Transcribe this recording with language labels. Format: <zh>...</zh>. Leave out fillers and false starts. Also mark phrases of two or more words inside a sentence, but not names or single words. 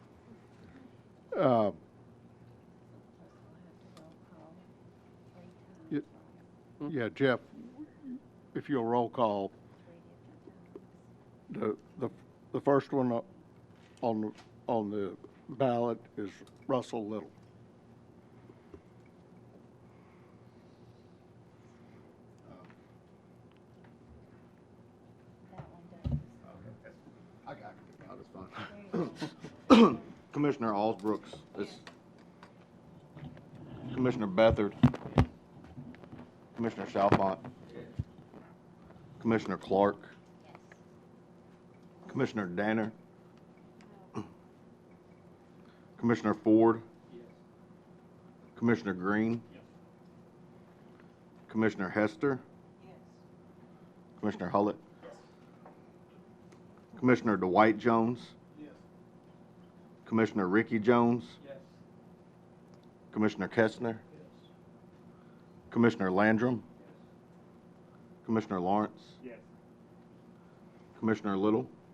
<en>Yeah, Jeff, if you'll roll call, the first one on the ballot is Russell Little. Commissioner Alsbrooks is Commissioner Bethard, Commissioner Chalfant, Commissioner Clark, Commissioner Danner, Commissioner Ford, Commissioner Green, Commissioner Hester, Commissioner Hullett, Commissioner Dwight Jones, Commissioner Ricky Jones, Commissioner Kestner, Commissioner Landrum, Commissioner Lawrence, Commissioner Little,</en>